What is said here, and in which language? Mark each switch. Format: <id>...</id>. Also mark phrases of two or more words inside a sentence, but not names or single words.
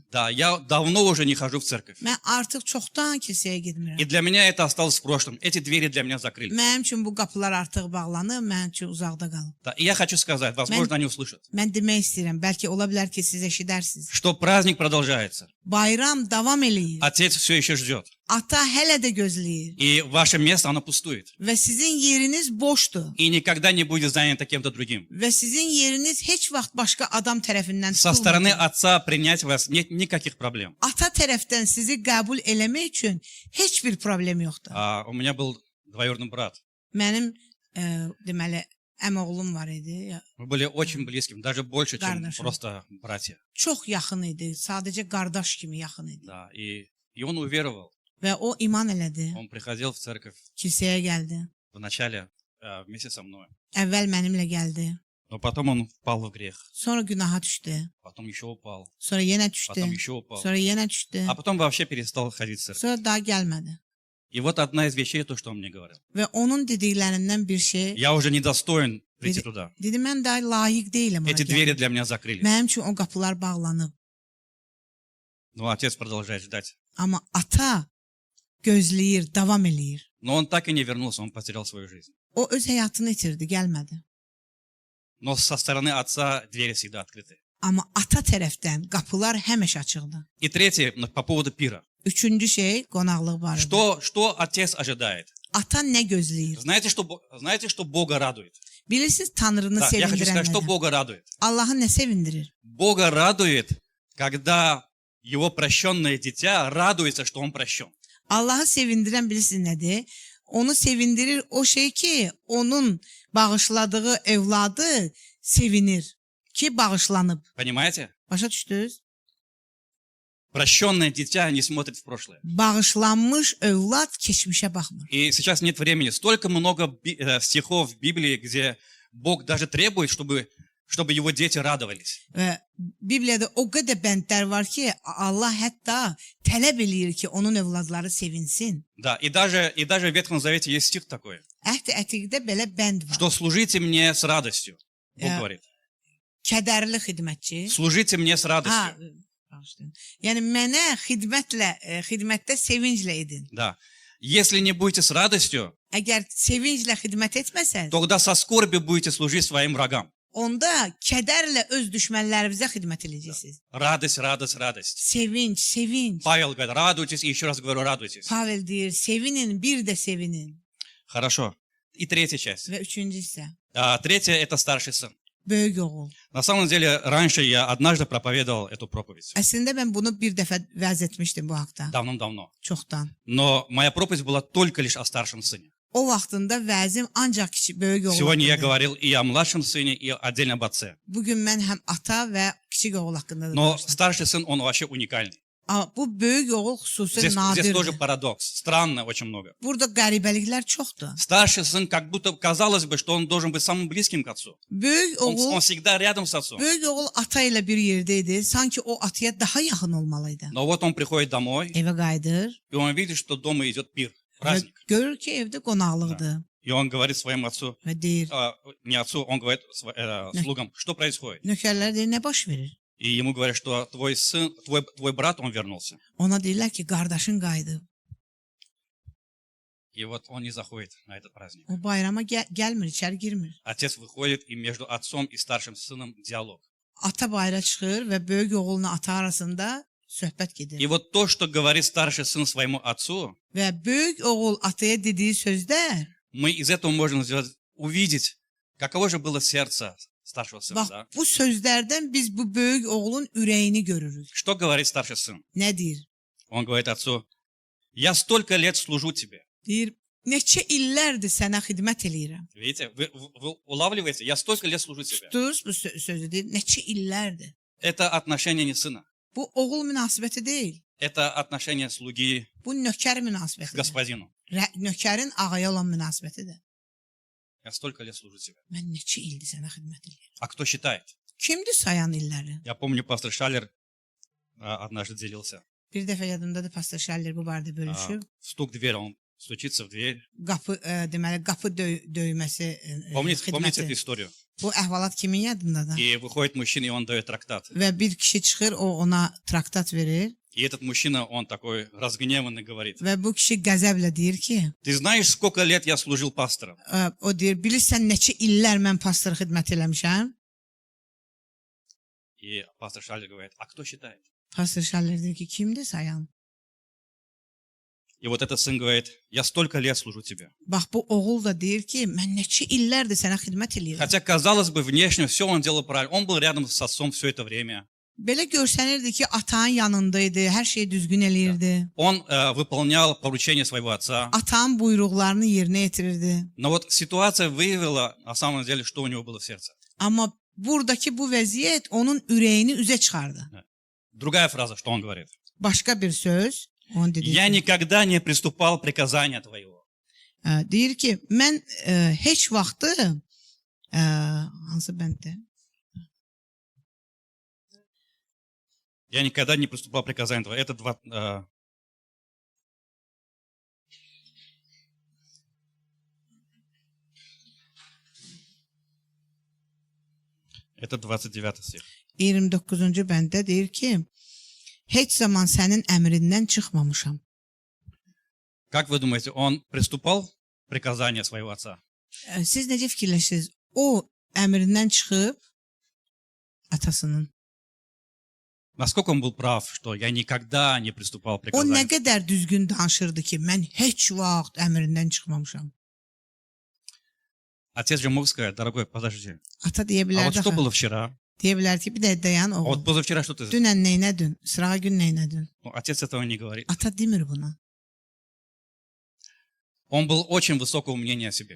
<ru>Да, я давно уже не хожу в церковь.</ru> <az>Mən artıq çoxdan kilsəyə getmirəm.</az> <ru>И для меня это осталось в прошлом. Эти двери для меня закрыли.</ru> <az>Mənim üçün bu qapılar artıq bağlanıb, mənim üçün uzaqda qalıb.</az> <ru>Да, и я хочу сказать, возможно, они услышат,</ru> <az>Mən demək istəyirəm, bəlkə ola bilər ki, siz eşidərsiniz.</az> <ru>что праздник продолжается.</ru> <az>Bayram davam eləyir.</az> <ru>Отец все еще ждет.</ru> <az>Ata hələ də gözləyir</az> <ru>И ваше место, оно пустует.</ru> <az>və sizin yeriniz boşdur</az> <ru>И никогда не будет занято кем-то другим.</ru> <az>və sizin yeriniz heç vaxt başqa adam tərəfindən</az> <ru>Со стороны</ru> <az>tutulmayacaq.</az> <ru>отца принять вас нет никаких проблем.</ru> <az>Ata tərəfdən sizi qəbul eləmək üçün heç bir problem yoxdur.</az> <ru>У меня был двоюродный брат.</ru> <az>Mənim deməli əmioğlum var idi.</az> <ru>Мы были очень близким, даже больше, чем</ru> <az>Qardaşım.</az> <ru>просто братья.</ru> <az>Çox yaxın idi. Sadəcə qardaş kimi yaxın idi.</az> <ru>Да, и он уверовал.</ru> <az>Və o iman elədi.</az> <ru>Он приходил в церковь</ru> <az>Kilsəyə gəldi.</az> <ru>вначале вместе со мной.</ru> <az>Əvvəl mənimlə gəldi.</az> <ru>Но потом он впал в грех.</ru> <az>Sonra günaha düşdü.</az> <ru>Потом еще упал.</ru> <az>Sonra yenə düşdü.</az> <ru>Потом еще упал.</ru> <az>Sonra yenə düşdü.</az> <ru>А потом вообще перестал ходить в церковь.</ru> <az>Sonra daha gəlmədi.</az> <ru>И вот одна из вещей, то, что он мне говорил.</ru> <az>Və onun dediklərindən bir şey</az> <ru>Я уже не достоин прийти туда.</ru> <az>dedi, mən daha layiq deyiləm ora</az> <ru>Эти двери</ru> <az>gəlməyə.</az> <ru>для меня закрылись.</ru> <az>Mənim üçün o qapılar bağlanıb.</az> <ru>Но отец продолжает ждать.</ru> <az>Amma ata gözləyir, davam eləyir.</az> <ru>Но он так и не вернулся, он потерял свою жизнь.</ru> <az>O öz həyatını itirdi, gəlmədi.</az> <ru>Но со стороны отца двери всегда открыты.</ru> <az>Amma ata tərəfdən qapılar həmişə açıqdır.</az> <ru>И третье, по поводу пира.</ru> <az>Üçüncü şey qonaqlıq barədə.</az> <ru>Что отец ожидает?</ru> <az>Ata nə gözləyir?</az> <ru>Знаете, что Бога радует?</ru> <az>Bilirsiniz Tanrını</az> <ru>Да, я хочу сказать, что</ru> <az>sevindirən nədir?</az> <ru>Бога радует.</ru> <az>Allahı nə sevindirir?</az> <ru>Бога радует, когда его прощенное дитя радуется, что он прощен.</ru> <az>Allahı sevindirən bilirsiniz nədir? Onu sevindirir o şey ki, onun bağışladığı evladı sevinir ki, bağışlanıb.</az> <ru>Понимаете?</ru> <az>Başa düşdünüz?</az> <ru>Прощенное дитя не смотрит в прошлое.</ru> <az>Bağışlanmış övlad keçmişə baxmır.</az> <ru>И сейчас нет времени. Stолько много стихов в Библии, где Бог даже требует, чтобы его дети радовались.</ru> <az>Və Bibliyada o qədər bəndlər var ki, Allah hətta tələb eləyir ki, onun övladları sevinsin.</az> <ru>Да, и даже в Ветхом Завете есть стих такой,</ru> <az>Əhd Ətiqdə belə bənd var.</az> <ru>что служите мне с радостью. Бог говорит.</ru> <az>Kədərli xidmətçi.</az> <ru>Служите мне с</ru> <az>Ha,</az> <ru>радостью.</ru> <az>bağışlayın. Yəni mənə xidmətdə sevinclə edin.</az> <ru>Да. Если не будете с радостью,</ru> <az>Əgər sevinclə xidmət etməsəz,</az> <ru>тогда со скорбью будете служить своим врагам.</ru> <az>onda kədərlə öz düşmənlərinizə xidmət edəcəksiniz.</az> <ru>Радость, радость, радость.</ru> <az>Sevinç, sevinç.</az> <ru>Павел говорит, радуйтесь, и еще раз говорю, радуйтесь.</ru> <az>Pavel deyir, sevinin, bir də sevinin.</az> <ru>Хорошо. И третья часть.</ru> <az>Və üçüncü hissə,</az> <ru>Третья – это старший сын.</ru> <az>böyük oğul.</az> <ru>На самом деле, раньше я однажды проповедовал эту проповедь.</ru> <az>Əslində mən bunu bir dəfə vəz etmişdim bu haqda,</az> <ru>Давным-давно.</ru> <az>çoxdan.</az> <ru>Но моя проповедь была только лишь о старшем сыне.</ru> <az>O vaxtında vəzim ancaq böyük oğul</az> <ru>Сегодня я</ru> <az>haqqında.</az> <ru>говорил и о младшем сыне, и отдельно об отце.</ru> <az>Bugün mən həm ata və kiçik oğul haqqında da</az> <ru>Но</ru> <az>danışdım.</az> <ru>старший сын, он вообще уникальный.</ru> <az>Amma bu böyük oğul xüsusi</az> <ru>Здесь тоже</ru> <az>nadirdir.</az> <ru>парадокс. Странно очень много.</ru> <az>Burada qəribəliklər çoxdur.</az> <ru>Старший сын, как будто казалось бы, что он должен быть самым близким к отцу.</ru> <az>Böyük</az> <ru>Он</ru> <az>oğul</az> <ru>всегда рядом с отцом.</ru> <az>Böyük oğul ata ilə bir yerdə idi. Sanki o ataya daha yaxın olmalı idi.</az> <ru>Но вот он приходит домой,</ru> <az>Evə qayıdır</az> <ru>и он видит, что дома идет пир,</ru> <az>və</az> <ru>праздник.</ru> <az>görür ki, evdə qonaqlıqdır</az> <ru>И он говорит своему отцу,</ru> <az>və deyir,</az> <ru>не отцу, он говорит слугам, что происходит.</ru> <az>nökərlər deyir, nə baş verir?</az> <ru>И ему говорят, что твой сын, твой брат, он вернулся.</ru> <az>Ona deyirlər ki, qardaşın qayıdıb.</az> <ru>И вот он не заходит на этот праздник.</ru> <az>O bayrama gəlmir, içəri girmir.</az> <ru>Отец выходит, и между отцом и старшим сыном диалог.</ru> <az>Ata bayra çıxır və böyük oğulla ata arasında söhbət gedir.</az> <ru>И вот то, что говорит старший сын своему отцу,</ru> <az>Və böyük oğul ataya dediyi sözlər,</az> <ru>мы из этого можем увидеть, каково же было сердце старшего сына.</ru> <az>bax</az> <ru>Да?</ru> <az>bu sözlərdən biz bu böyük oğulun ürəyini görürük.</az> <ru>Что говорит старший сын?</ru> <az>Nə deyir?</az> <ru>Он говорит отцу, я столько лет служу тебе.</ru> <az>Deyir, neçə illərdir sənə xidmət eləyirəm.</az> <ru>Видите, вы улавливаете? Я столько лет служу тебе.</ru> <az>Tutdunuz bu sözü deyir, neçə illərdir.</az> <ru>Это отношение не сына.</ru> <az>Bu oğul münasibəti deyil.</az> <ru>Это отношение слуги</ru> <az>Bu nökər</az> <ru>к</ru> <az>münasibətidir.</az> <ru>господину.</ru> <az>Nökərin ağaya olan münasibətidir.</az> <ru>Я столько лет служу тебе.</ru> <az>Mən neçə ildir sənə xidmət eləyirəm.</az> <ru>А кто считает?</ru> <az>Kimdir sayan illəri?</az> <ru>Я помню, пастор Шалер однажды делился.</ru> <az>Bir dəfə yadımdadır pastor Şəller bu barədə bölüşüb.</az> <ru>Стук в дверь, он стучится в дверь.</ru> <az>Qapı deməli qapı döyməsi</az> <ru>Помните эту</ru> <az>xidməti.</az> <ru>историю?</ru> <az>Bu əhvalat kimin yadındadır?</az> <ru>И выходит мужчина, и он дает трактат.</ru> <az>Və bir kişi çıxır, o ona traktat verir</az> <ru>И этот мужчина, он такой разгневанный говорит,</ru> <az>və bu kişi qəzəblə deyir ki,</az> <ru>ты знаешь, сколько лет я служил пастором?</ru> <az>o deyir, bilirsən neçə illər mən pastor xidmət eləmişəm?</az> <ru>И пастор Шалер говорит, а кто считает?</ru> <az>Pastor Şaller deyir ki, kimdir sayan?</az> <ru>И вот этот сын говорит, я столько лет служу тебе.</ru> <az>Bax bu oğul da deyir ki, mən neçə illərdir sənə xidmət eləyirəm.</az> <ru>Хотя, казалось бы, внешне все он делал правильно. Он был рядом с отцом все это время.</ru> <az>Belə görsənirdi ki, atağın yanındaydı, hər şeyi düzgün eləyirdi.</az> <ru>Он выполнял поручения своего отца.</ru> <az>Atağın buyruqlarını yerinə yetirirdi.</az> <ru>Но вот ситуация выявила, на самом деле, что у него было в сердце.</ru> <az>Amma buradakı bu vəziyyət onun ürəyini üzə çıxardı.</az> <ru>Другая фраза, что он говорит.</ru> <az>Başqa bir söz, onun dediyi.</az> <ru>Я никогда не приступал приказания твоего.</ru> <az>Deyir ki, mən heç vaxtı hansı bənddə?</az> <ru>Я никогда не приступал приказания твоего. Это 29 стих.</ru> <az>29-cu bəndə deyir ki, heç zaman sənin əmrindən çıxmamışam.</az> <ru>Как вы думаете, он приступал к приказанию своего отца?</ru> <az>Siz necə fikirləşirsiniz? O əmrindən çıxıb atasının.</az> <ru>Насколько он был прав, что я никогда не приступал к</ru> <az>O nə</az> <ru>приказанию?</ru> <az>qədər düzgün danışırdı ki, mən heç vaxt əmrindən çıxmamışam.</az> <ru>Отец же мог сказать, дорогой, подожди.</ru> <az>Ata deyə</az> <ru>А вот</ru> <az>bilərdi,</az> <ru>что было вчера?</ru> <az>deyə bilər ki, bir də dayan</az> <ru>А</ru> <az>oğul.</az> <ru>вот позавчера что ты сделал?</ru> <az>Dünən neynədin? Sırağa gün neynədin?</az> <ru>Ну, отец этого не говорит.</ru> <az>Ata demir buna.</az> <ru>Он был очень высокого мнения о себе.</ru>